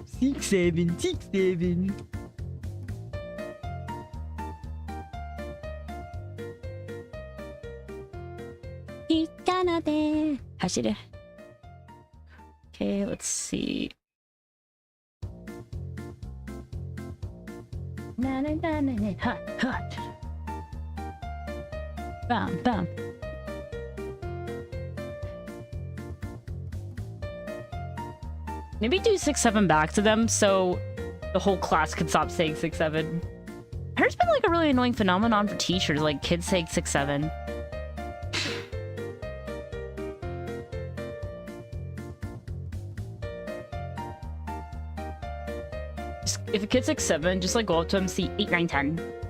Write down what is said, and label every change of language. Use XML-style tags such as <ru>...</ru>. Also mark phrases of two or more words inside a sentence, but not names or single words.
<en>6, 7, 6, 7. Okay, let's see. Na na na na na, hot, hot. Bam, bam. Maybe do 6, 7 back to them so the whole class can stop saying 6, 7. I heard it's been like a really annoying phenomenon for teachers, like kids saying 6, 7. If a kid's 6, 7, just like go up to him, see 8, 9, 10.</en>